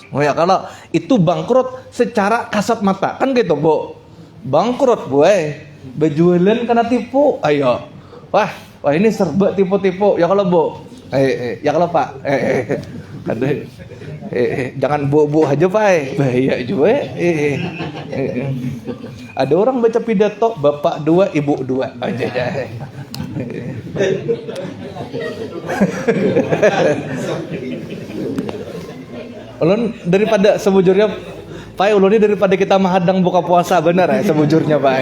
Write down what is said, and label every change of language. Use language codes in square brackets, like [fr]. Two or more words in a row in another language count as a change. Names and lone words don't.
[id] Oh ya, kalau itu bangkrut secara kasat mata, kan gitu Bu. Bangkrut Bu, berjualan karena tipu. Ayo, wah ini serba tipu-tipu. Ya kalau Bu, ya kalau Pak, jangan bu aja Pak, bahaya juga. Ada orang baca pidato, bapak 2, ibu 2 aja. [bjn] Ulun daripada sebujurnya Pak, ulun ini daripada kita menghadang buka puasa bener ya sebujurnya Pak.